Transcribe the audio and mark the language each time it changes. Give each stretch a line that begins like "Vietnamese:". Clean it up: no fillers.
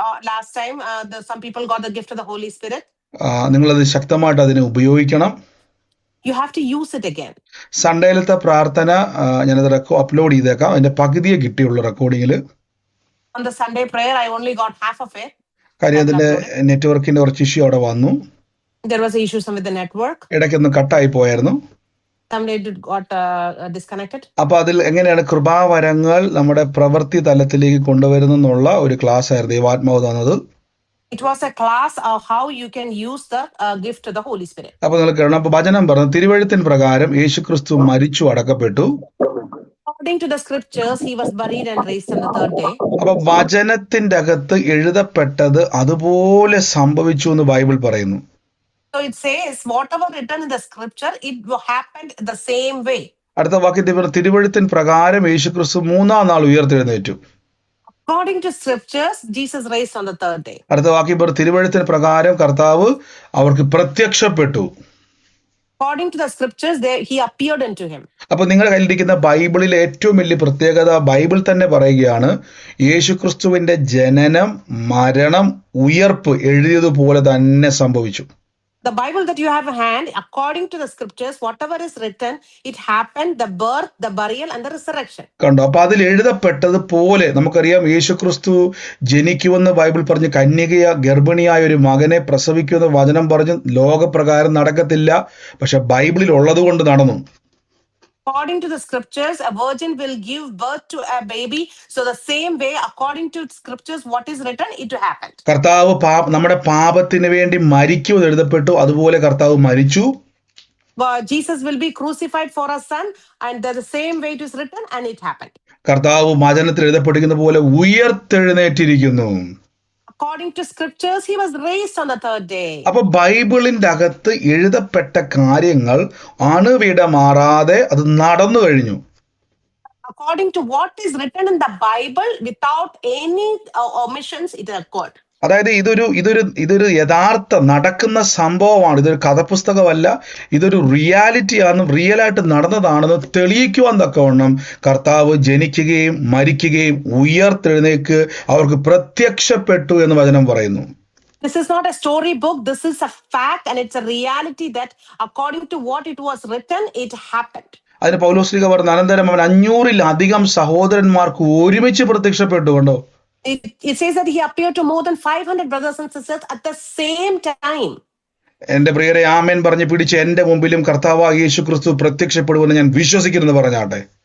English: last time some people got the gift of the Holy Spirit.
Malayalam: നിങ്ങളത് ശക്തമായിട്ട് അതിനെ ഉപയോഗിക്കണം.
English: You have to use it again.
Malayalam: സൺഡേയിലത്തെ പ്രാർത്ഥന ഞാനത് അപ്ലോഡ് ചെയ്തേക്കാം. അതിന്റെ പകുതിയെ കിട്ടിയുള്ള റെക്കോർഡിങ്ങിൽ.
English: On the Sunday prayer, I only got half of it.
Malayalam: കാര്യം അതിന്റെ നെറ്റ്വർക്കിന്റെ കുറച്ച് ഇഷ്യൂ അവിടെ വന്നു.
English: There was an issue with the network.
Malayalam: ഇടയ്ക്കൊന്ന് കട്ടായി പോയായിരുന്നു.
English: Someday it got disconnected.
Malayalam: അപ്പൊ അതിൽ എങ്ങനെയാണ് കൃപാവരങ്ങൾ നമ്മുടെ പ്രവൃത്തി തലത്തിലേക്ക് കൊണ്ടുവരുന്നുള്ള ഒരു ക്ലാസ് ആയിരുന്നു ദൈവാത്മാവ് തന്നത്.
English: It was a class of how you can use the gift of the Holy Spirit.
Malayalam: അപ്പൊ നിങ്ങൾ കേൾക്കണം. അപ്പൊ വചനം പറഞ്ഞു, തിരുവെഴുത്തിൻ പ്രകാരം യേശുക്രിസ്തു മരിച്ചു അടക്കപ്പെട്ടു.
English: According to the scriptures, he was buried and raised on the third day.
Malayalam: അപ്പൊ വചനത്തിന്റെ അകത്ത് എഴുതപ്പെട്ടത് അതുപോലെ സംഭവിച്ചു എന്ന് ബൈബിൾ പറയുന്നു.
English: So it says whatever written in the scripture, it happened the same way.
Malayalam: അടുത്ത വാക്യത്തിൽ തിരുവെഴുത്തിൻ പ്രകാരം യേശുക്രിസ്തു 3-ാം നാൾ ഉയർത്തെഴുന്നേറ്റു.
English: According to scriptures, Jesus raised on the third day.
Malayalam: അടുത്ത വാക്യം തിരുവെഴുത്തിന് പ്രകാരം കർത്താവ് അവർക്ക് പ്രത്യക്ഷപ്പെട്ടു.
English: According to the scriptures, he appeared unto him.
Malayalam: അപ്പൊ നിങ്ങളുടെ കയ്യിലിരിക്കുന്ന ബൈബിളിലെ ഏറ്റവും വലിയ പ്രത്യേകത, ബൈബിൾ തന്നെ പറയുകയാണ്, യേശുക്രിസ്തുവിന്റെ ജനനം, മരണം, ഉയർപ്പ് എഴുതിയതുപോലെ തന്നെ സംഭവിച്ചു.
English: The Bible that you have in hand, according to the scriptures, whatever is written, it happened, the birth, the burial and the resurrection.
Malayalam: കണ്ടോ? അപ്പൊ അതിൽ എഴുതപ്പെട്ടത് പോലെ നമുക്കറിയാം, യേശുക്രിസ്തു ജനിക്കുമെന്ന് ബൈബിൾ പറഞ്ഞു, ഗർഭിണിയായ ഒരു മകനെ പ്രസവിക്കുമെന്ന് വചനം പറഞ്ഞു. ലോകപ്രകാരം നടക്കത്തില്ല, പക്ഷെ ബൈബിളിൽ ഉള്ളത് കൊണ്ട് നടന്നു.
English: According to the scriptures, a virgin will give birth to a baby. So the same way, according to scriptures, what is written, it happened.
Malayalam: കർത്താവ് നമ്മുടെ പാപത്തിന് വേണ്ടി മരിക്കുമെന്ന് എഴുതപ്പെട്ടു, അതുപോലെ കർത്താവ് മരിച്ചു.
English: Jesus will be crucified for our son, and the same way it is written, and it happened.
Malayalam: കർത്താവ് വചനത്തിൽ എഴുതപ്പെട്ടിരിക്കുന്ന പോലെ ഉയർത്തെഴുന്നേറ്റിരിക്കുന്നു.
English: According to scriptures, he was raised on the third day.
Malayalam: അപ്പൊ ബൈബിളിന്റെ അകത്ത് എഴുതപ്പെട്ട കാര്യങ്ങൾ അണുവിട മാറാതെ അത് നടന്നു കഴിഞ്ഞു.
English: According to what is written in the Bible, without any omissions, it occurred.
Malayalam: അതായത് ഇതൊരു യഥാർത്ഥ നടക്കുന്ന സംഭവമാണ്. ഇതൊരു കഥപുസ്തകമല്ല, ഇതൊരു റിയാലിറ്റിയാണ്, റിയലായിട്ട് നടന്നതാണെന്ന് തെളിയിക്കുവാൻ തക്കവണ്ണം കർത്താവ് ജനിക്കുകയും മരിക്കുകയും ഉയർത്തെഴുന്നേക്ക് അവർക്ക് പ്രത്യക്ഷപ്പെട്ടു എന്ന് വചനം പറയുന്നു.
English: This is not a story book. This is a fact, and it's a reality that according to what it was written, it happened.
Malayalam: അതിന് പൗലോസ് ലീഗ പറഞ്ഞു, അനന്തരം അവൻ 500-ലധികം സഹോദരന്മാർക്ക് ഒരുമിച്ച് പ്രത്യക്ഷപ്പെട്ടു. കണ്ടോ?
English: It says that he appeared to more than 500 brothers and sisters at the same time.
Malayalam: എന്റെ പ്രിയരെ ആമേൻ പറഞ്ഞ് പിടിച്ച് എന്റെ മുമ്പിലും കർത്താവായ യേശു ക്രിസ്തു പ്രത്യക്ഷപ്പെടുമെന്ന് ഞാൻ വിശ്വസിക്കുന്നു പറഞ്ഞാട്ടെ.